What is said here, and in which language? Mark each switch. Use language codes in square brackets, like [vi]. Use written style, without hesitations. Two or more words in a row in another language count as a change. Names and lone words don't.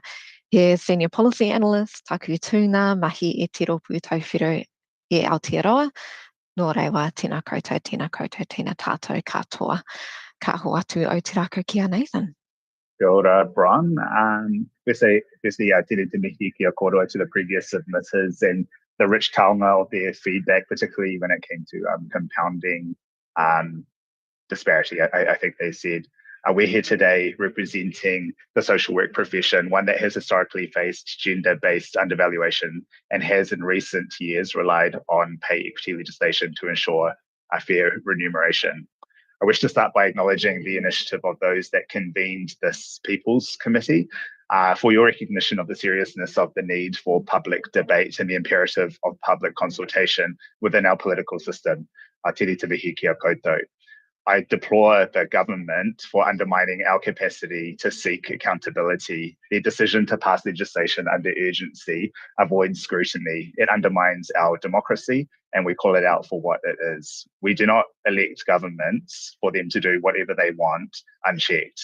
[en] He Senior Policy Analyst, [mi] taku tūna, mahi e te ropu tauwhiro e Aotearoa, no rewa tēnā koutou, tēnā tātou katoa. Ka ho atu au te rākau ki a Nathan. Kia ora, [en] Bron. Firstly, [mi] tēnei te mihi kia kōrua [en] to the previous submitters and the rich taonga of their feedback, particularly when it came to compounding disparity. I think they said, we're here today representing the social work profession, one that has historically faced gender-based undervaluation and has in recent years relied on pay equity legislation to ensure a fair remuneration. I wish to start by acknowledging the initiative of those that convened this People's Committee for your recognition of the seriousness of the need for public debate and the imperative of public consultation within our political system. [mi] Tere te mihi kia koutou. [en] I deplore the government for undermining our capacity to seek accountability. Their decision to pass legislation under urgency avoids scrutiny. It undermines our democracy, and we call it out for what it is. We do not elect governments for them to do whatever they want unchecked.